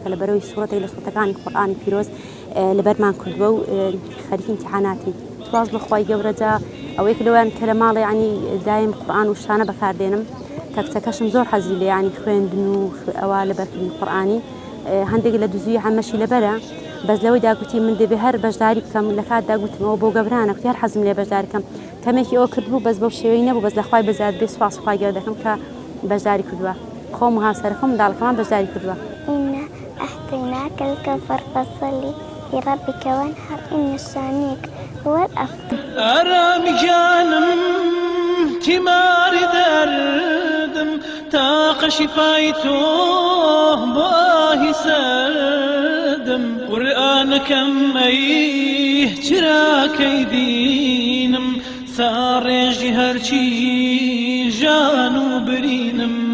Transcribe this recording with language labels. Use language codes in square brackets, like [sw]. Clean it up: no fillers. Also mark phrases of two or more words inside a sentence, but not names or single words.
[ckb] لە بەرەوەی سوڕەتێک لە سوڕەتەکانی قورئانی پیرۆز لەبەرمان کردووە و خەریکی امتحاناتی سوپاس بە خوای گەورە جا ئەوەیەک لەوەیان کە لە ماڵێ ینی دایم قورئان و شتانە بەکاردێنم کە کچەکەشم زۆر حەزی لێ ینی خوێندن و ئەوە لەبەرکردنی قورئانی هەندێک لە دزووی هەمەشی لەبەرە بەس لەوەی داگوتی من دەبێ هەر بەشداری بکەم لە کات داگوتمەوە بۆ گەورانە کوتی هەر حەزم لێ بەشداریکەم کەمێکی ئەوە کردبوو بەس بەو شێوەی نەبوو بەس لە خوای بەزیاد بێ سوپاس خوای گەورە دەکەم کە بەشداری کردووە خۆم و هاوسەرەکەم منداڵەکەمان بەشداری کردووە [ar] إنا أعطيناك الكوثر فصل لربك وانحر إن شانئك هو الأبتر [ckb] ئارامی جانم تیماری دەردم تاقە شیفای تۆ بۆ ئاهی سەردم قورئانەکەم ئەی چراکەی دینم ساڕێژی هەرچی ژان و برینم